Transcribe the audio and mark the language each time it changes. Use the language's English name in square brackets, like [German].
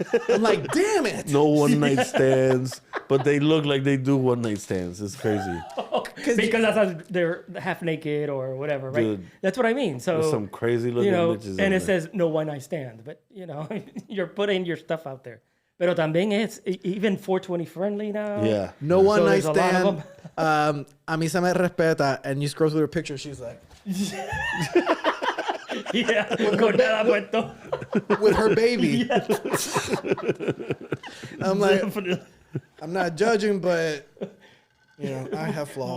[English] I'm like, damn it. No one night stands, but they look like they do one night stands. It's crazy. Because that's how they're half naked or whatever, right? Dude, that's what I mean. So there's some crazy looking bitches. And it says no one night stand, but you know, you're putting your stuff out there. [Spanish] Pero también [English] it's even 420 friendly now. Yeah. No one night stand. [Spanish] A mí se me respeta, [English] and you scroll through her picture, she's like. [Spanish] Yeah, con nada puesto. [English] With her baby. I'm like, I'm not judging, but you know, I have flaws.